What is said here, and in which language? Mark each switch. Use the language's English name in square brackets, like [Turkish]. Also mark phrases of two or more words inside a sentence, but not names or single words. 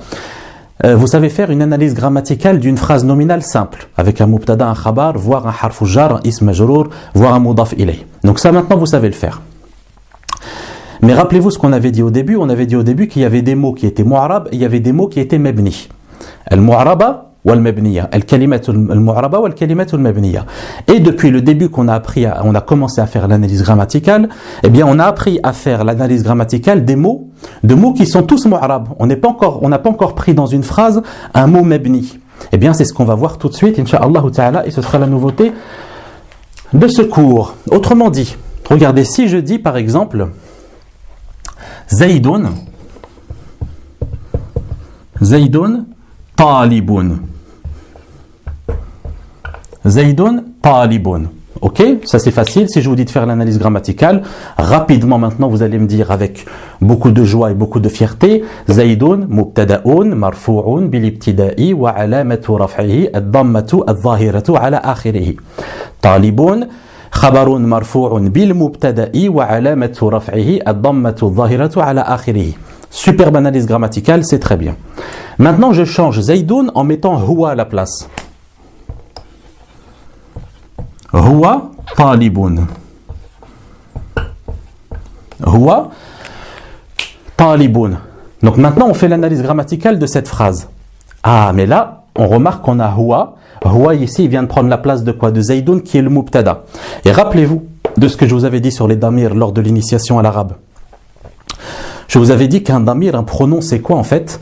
[French] Vous savez faire une analyse grammaticale d'une phrase nominale simple, avec un mubtada, un khabar, voire un [Arabic] حرف جر, [French] un [Arabic] اسم مجرور, [French] voire un [Arabic] مضاف إليه. [French] Donc ça, maintenant, vous savez le faire. Mais rappelez-vous ce qu'on avait dit au début. On avait dit au début qu'il y avait des mots qui étaient mu'arab et il y avait des mots qui étaient mabni. [Arabic] المعربة والمبنية. الكلمة المعربة والكلمة المبنية. [French] Et depuis le début qu'on a appris, on a commencé à faire l'analyse grammaticale, eh bien on a appris à faire l'analyse grammaticale de mots qui sont tous mu'arab. On n'a pas encore pris dans une phrase un mot mabni. Eh bien c'est ce qu'on va voir tout de suite, [Arabic] إن شاء الله تعالى, [French] et ce sera la nouveauté de ce cours. [Arabic] Autrement dit, regardez, si je dis par exemple زيد طالب. زيد طالب. [French] Ok, ça c'est facile. Si je vous dis de faire l'analyse grammaticale, rapidement maintenant vous allez me dire avec beaucoup de joie et beaucoup de fierté, [Arabic] زيد مبتدأ مرفوع بالابتداء وعلامة رفعه الضمة الظاهرة على آخره. طالب خبر مرفوع بالمبتدأ وعلامة رفعه الضمة الظاهرة على آخره. [French] Superbe analyse grammaticale, c'est très bien. Maintenant, je change Zaydun en mettant huwa à la place. [Arabic] هو طالب. هو طالب. [French] Donc maintenant, on fait l'analyse grammaticale de cette phrase. Ah, mais là, on remarque qu'on a huwa. Huwa ici, il vient de prendre la place de quoi? De Zaydun, qui est le mubtada. Et rappelez-vous de ce que je vous avais dit sur les damir lors de l'initiation à l'arabe. Je vous avais dit qu'un damir, un pronom, c'est quoi en fait?